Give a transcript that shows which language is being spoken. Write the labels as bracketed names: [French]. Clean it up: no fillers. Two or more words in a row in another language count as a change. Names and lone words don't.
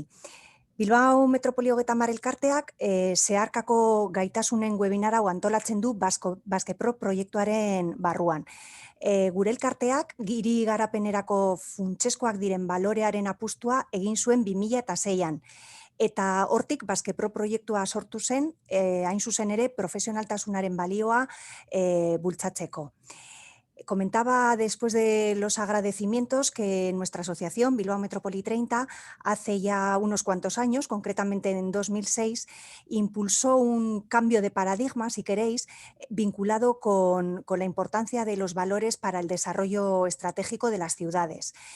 [Basque] Bilbao Metropoli 30 elkarteak zeharkako gaitasunen webinar hau antolatzen du Baskepro proiektuaren barruan. Gure elkarteak hiri garapenerako funtseskoak diren balorearen apustua egin zuen 2006an. Eta hortik Baskepro proiektua sortu zen, hain zuzen ere profesionaltasunaren balioa bultzatzeko. [Spanish] Comentaba después de los agradecimientos que nuestra asociación Bilbao Metropoli 30 hace ya unos cuantos años, concretamente en 2006, impulsó un cambio de paradigma, si queréis, vinculado con la importancia de los valores para el desarrollo estratégico de las ciudades.